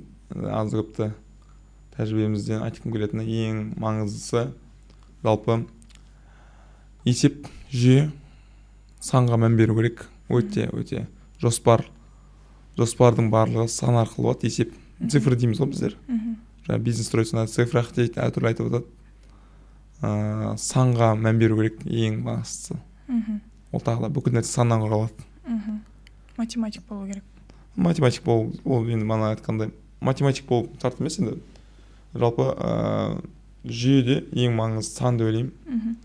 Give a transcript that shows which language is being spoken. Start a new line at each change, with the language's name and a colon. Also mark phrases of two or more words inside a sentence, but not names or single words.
Kazakh: Аз көпті тәжірибемізден айтқым келетіні ең маңыздысы жалпы есеп жүйе, санға мән беру керек. Өте жоспардың барлығы сан арқылы болады, есеп. Цифр дейміз ғой біздер.
Russian: Бизнес строится на цифрах
Kazakh: дейді, әртүрлі айтып отырады. Санға мән беру керек ең бастысы. Ол тағы да бүкіл нәрсе саннан құралады. Математик болу керек. Математик болу, ол енді мана айтқандай математик болу шарт емес енді. Жалпы жүйеде ең маңызды сан деп ойлаймын.